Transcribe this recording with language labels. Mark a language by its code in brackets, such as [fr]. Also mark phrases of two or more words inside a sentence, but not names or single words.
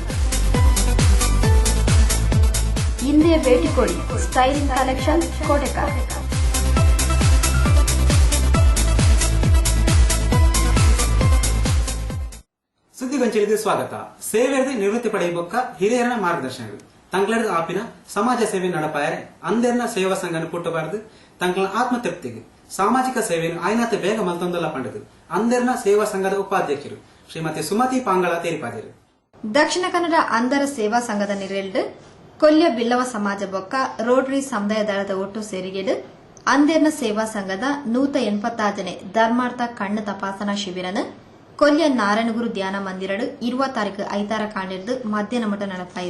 [kn] ಹಿಂದೆ ಭೇಟಿ ಕೊಡಿ ಸ್ಟೈಲಿಂಗ್ ಕಲೆಕ್ಷನ್ ಕೋಟೆಕಾರ್. ಸುದ್ದಿಗೊಂಚಲಿಗೆ ಸ್ವಾಗತ. [tcy] ಸೇವೆಯಲ್ಲಿ ನಿವೃತ್ತಿ ಪಡೆಯಬೊಕ್ಕ ಹಿರಿಯರ ಮಾರ್ಗದರ್ಶನಗಳು ತಂಗಳದ ಆಪಿನ ಸಮಾಜ ಸೇವೆ ನಡಪಾಯರೆ ಅಂದೇರ್ನ ಸೇವಾ ಸಂಘನ ಪುಟ್ಟಬಾರದು ತಂಗಳ ಆತ್ಮತೃಪ್ತಿಗೆ ಸಾಮಾಜಿಕ ಸೇವೆಯನ್ನು ಆಯ್ನಾತೆ ಬೇಗ ಮಲ್ತೊಂದಲ್ಲ ಪಂಡದು ಅಂದೇರ್ನ ಸೇವಾ ಸಂಘದ ಉಪಾಧ್ಯಕ್ಷರು ಶ್ರೀಮತಿ ಸುಮತಿ ಪಾಂಗಳ ತೇರಿಪಾದರು. ದಕ್ಷಿಣ ಕನ್ನಡ ಅಂಧರ ಸೇವಾ ಸಂಘದ ನಿರೆಲ್ಡ್ ಕೊಲ್ಯ ಬಿಲ್ಲವ ಸಮಾಜ ಬೊಕ್ಕ ರೋಟರಿ ಸಮುದಾಯ ದಳದ ಒಟ್ಟು ಸೇರಿಗೆಡು ಅಂದೇರ್ನ ಸೇವಾ ಸಂಘದ 180ನೇ ಧರ್ಮಾರ್ಥ ಕಣ್ಣು ತಪಾಸಣಾ ಶಿಬಿರನ ಕೊಲ್ಯ ನಾರಾಯಣಗುರು ಧ್ಯಾನ ಮಂದಿರಡು 20 ಐತಾರ ಕಾಣಿರ್ದು ಮಧ್ಯಾಹ್ನ ಮಠ ನಡೆಪಾಯಿರು.